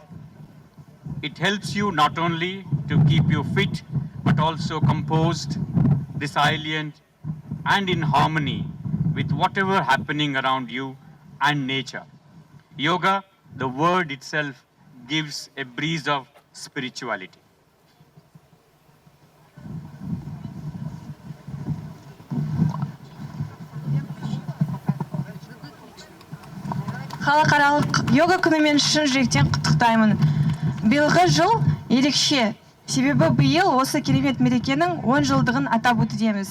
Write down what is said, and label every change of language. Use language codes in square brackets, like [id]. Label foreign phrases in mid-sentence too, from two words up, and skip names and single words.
[en] It helps you not only to keep you fit, but also composed, resilient, and in harmony with whatever happening around you and nature. Yoga, the word itself, gives a breeze of spirituality. [kk] Халықаралық йога күнімен шын жүректен құттықтаймын. Биылғы жыл ерекше, себебі биыл осы керемет мерекенің 10 жылдығын атап өтудеміз.